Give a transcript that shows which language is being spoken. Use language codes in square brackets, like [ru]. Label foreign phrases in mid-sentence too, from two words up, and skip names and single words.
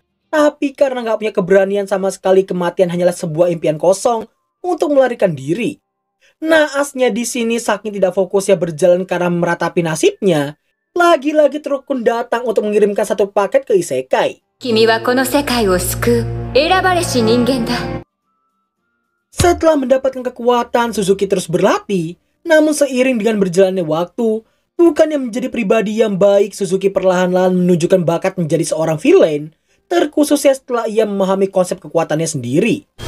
[id] Tapi karena gak punya keberanian sama sekali, kematian hanyalah sebuah impian kosong untuk melarikan diri. Naasnya di sini saking tidak fokusnya berjalan karena meratapi nasibnya, lagi-lagi Trukun datang untuk mengirimkan satu paket ke Isekai. [ja] 君はこの世界を救う選ばれし人間だ. [id] Setelah mendapatkan kekuatan, Suzuki terus berlatih. Namun seiring dengan berjalannya waktu, bukannya menjadi pribadi yang baik, Suzuki perlahan-lahan menunjukkan bakat menjadi seorang villain, terkhususnya setelah ia memahami konsep kekuatannya sendiri.